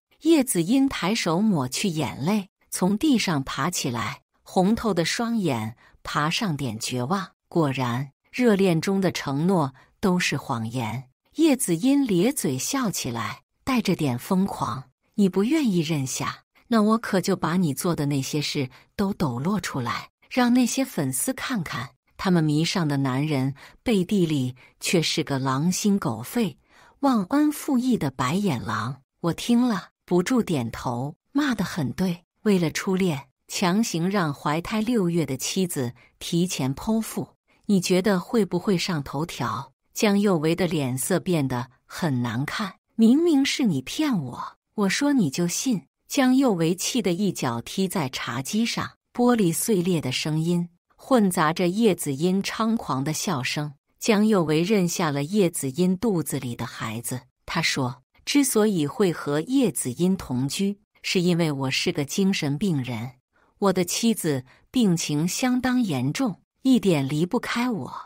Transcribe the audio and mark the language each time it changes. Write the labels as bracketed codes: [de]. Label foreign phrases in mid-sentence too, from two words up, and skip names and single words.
[zh] 葉子音抬手抹去眼淚，從地上爬起來，紅透的雙眼爬上點絕望。果然，熱戀中的承諾都是謊言。葉子音咧嘴笑起來，帶着點瘋狂。你不願意認下，那我可就把你做的那些事都抖落出來， 讓那些粉絲看看，他們迷上的男人背地裡卻是個狼心狗肺、忘恩負義的白眼狼。我聽了不住點頭，罵得很對。為了初戀，強行讓懷胎6月的妻子提前剖腹，你覺得會不會上頭條？江佑維的臉色變得很難看。明明是你騙我，我說你就信。江佑維氣得一腳踢在茶几上，玻璃碎裂的聲音混雜着葉子音猖狂的笑聲。江佑維認下了葉子音肚子裡的孩子。他說，之所以會和葉子音同居，是因為我是個精神病人，我的妻子病情相當嚴重，一點離不開我。